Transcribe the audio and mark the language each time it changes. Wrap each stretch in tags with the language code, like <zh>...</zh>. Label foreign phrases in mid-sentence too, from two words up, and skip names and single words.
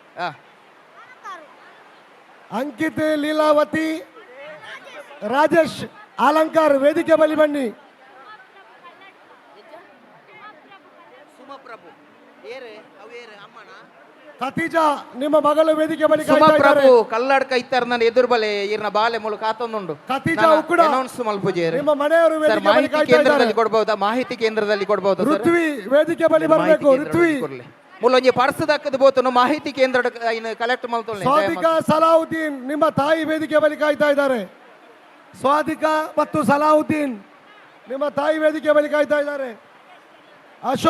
<kn>ಅಂಕಿತ್, ಲೀಲಾವತಿ, ರಾಜೇಶ್, ಅಲಂಕಾರ್ ವೇದಿಕೆ ಬಲಿ ಬನ್ನಿ. ಖತೀಜಾ ನಿಮ್ಮ ಮಗಳು ವೇದಿಕೆ ಬಳಿ</kn> <tcy>ಪ್ರಭು ಕಲ್ಲಡ್ಕ ಇತ್ತರ ನನ್ನ ಎದುರು ಬಲೆ ಇರ್ನ ಬಾಲೆ ಮೂಲ ಕಾತೊಂದುಂಡು.</tcy> <kn>ಖತೀಜಾ ಕೂಡ</kn> <tcy>ಅನೌನ್ಸ್ ಮಲ್ಪುಜೇರಿ</tcy> <kn>ನಿಮ್ಮ ಮನೆಯವರು ವೇದಿಕೆ ಬಳಿ ಮಾಹಿತಿ ಕೇಂದ್ರದಲ್ಲಿ ಕೊಡಬಹುದಾ? ಮಾಹಿತಿ ಕೇಂದ್ರದಲ್ಲಿ ಕೊಡಬಹುದು. ಋತ್ವಿ ವೇದಿಕೆ ಬಳಿ ಬರಬೇಕು. ಋತ್ವಿ</kn> <tcy>ಮೂಲೊಂಜಿ ಪರ್ಸ್ ದಕ್ಕದ ಬೋತು ಮಾಹಿತಿ ಕೇಂದ್ರ ಕಲೆಕ್ಟ್ ಮಲ್ತೊಳ್ಳೆ.</tcy> <kn>ಸ್ವಾದಿಕಾ, ಸಲಾವುದ್ದೀನ್ ನಿಮ್ಮ ತಾಯಿ ವೇದಿಕೆ ಬಳಿ ಕಾಯ್ತಾ ಇದ್ದಾರೆ. ಸ್ವಾದಿಕಾ ಮತ್ತು ಸಲಾವುದ್ದೀನ್ ನಿಮ್ಮ ತಾಯಿ ವೇದಿಕೆ ಬಳಿ ಕಾಯ್ತಾ ಇದ್ದಾರೆ.</kn>